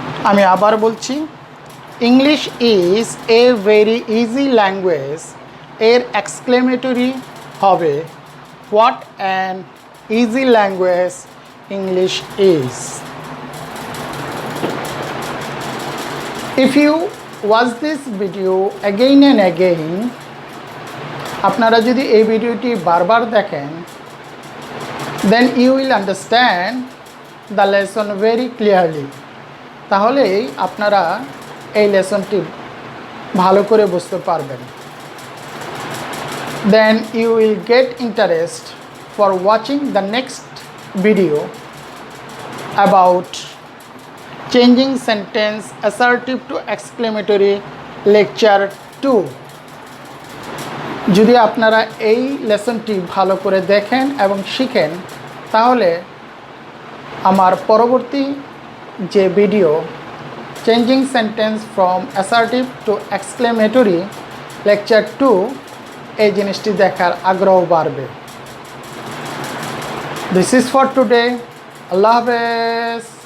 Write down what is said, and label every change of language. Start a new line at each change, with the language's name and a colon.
Bangla: আমি আবার বলছি,
English: English is a very easy language
Bangla: এর এক্সক্লেমেটরি হবে
English: What an easy language English is. If you watch this video again and again,
Bangla: আপনারা যদি এই ভিডিওটি বারবার দেখেন
English: then you will understand the lesson very clearly.
Bangla: তাহলেই আপনারা এই লেসনটি ভালো করে বুঝতে পারবেন।
English: Then you will get interest for watching the next video about changing sentence assertive to exclamatory lecture 2.
Bangla: যদি আপনারা এই লেসনটি ভালো করে দেখেন এবং শিখেন তাহলে আমার পরবর্তী যে video
English: changing sentence from assertive to exclamatory
Bangla: lecture 2 এই জিনিসটি দেখার আগ্রহ বাড়বে।
English: This is for today.
Bangla: আল্লাহ হাফেজ।